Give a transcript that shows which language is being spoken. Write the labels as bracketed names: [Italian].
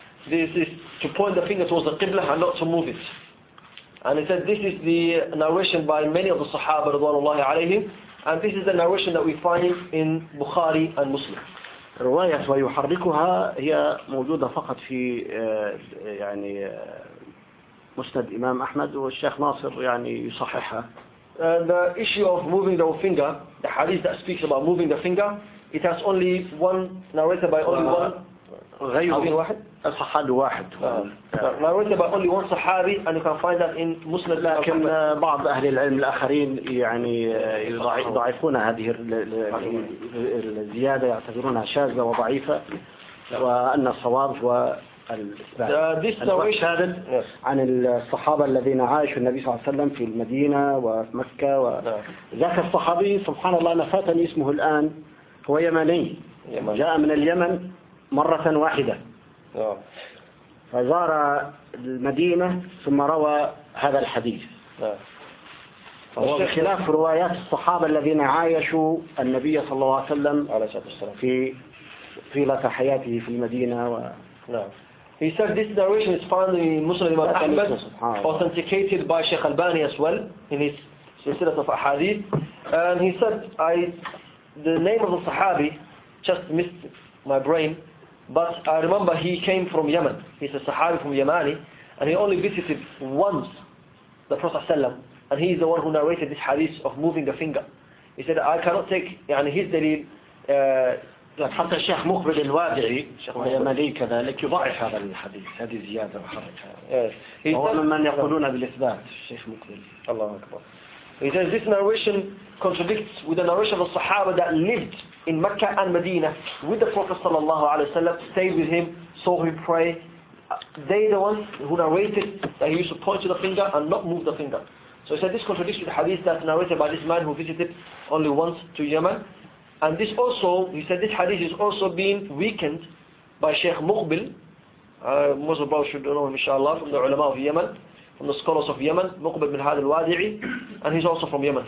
[English] This is to point the finger towards the Qibla and not to move it. And he said this is the narration by many of the [Arabic] صحابة رضوان الله عليهم [English] and this is the narration that we find in Bukhari and Muslim. [Arabic] الرواية ويحركها هي موجودة فقط في يعني مسند إمام أحمد والشيخ ناصر يعني يصححها. [English] The issue of moving the finger, the hadith that speaks about moving the finger, it has only one narrated by only one. [Arabic] واحد. الصحابي واحد. [English] Narrated by only one صحابي and you can find that in مسند. [Arabic] لكن بعض أهل العلم الآخرين يعني يضعفون هذه الزيادة يعتبرونها شاذة وضعيفة وأن الصواب هو [English] This narration [Arabic] عن الصحابة الذين عاشوا النبي صلى الله عليه وسلم في المدينة ومكة وذاك الصحابي سبحان الله نفاتني اسمه الآن هو يمني جاء من اليمن مرة واحدة فزار المدينة ثم روى هذا الحديث بخلاف روايات الصحابة الذين عايشوا النبي صلى الله عليه وسلم في طيلة حياته في المدينة [English] He said this narration is found in Muslim Imam Ahmad, authenticated by Sheikh Albani as well in his Silsilat of Ahadith. And he said, the name of the Sahabi just missed my brain, but I remember he came from Yemen. He's a Sahabi from Yemeni, and he only visited once the Prophet ﷺ, and he's the one who narrated this hadith of moving the finger. He said, I cannot take يعني, his dalil. [Arabic] حتى الشيخ مخبر الواجعي الشيخ اليمني كذلك يضعف هذا الحديث هذه زيادة وحركة [English] yes. [Arabic] هو من يقولون بالإثبات الشيخ مخبر الله أكبر [English] He says this narration contradicts with the narration of the Sahaba that lived in Mecca and Medina with the Prophet [Arabic] صلى الله عليه وسلم [English] stayed with him saw him pray they the ones who narrated that he used to point to the finger and not move the finger so he said this contradicts with the hadith that's narrated by this man who visited only once to Yemen And this also, he said this hadith is also being weakened by Sheikh Muqbil, most of you should know him inshallah, from the ulama of Yemen, from the scholars of Yemen, Muqbil bin Had al-Wadi'i, and he's also from Yemen.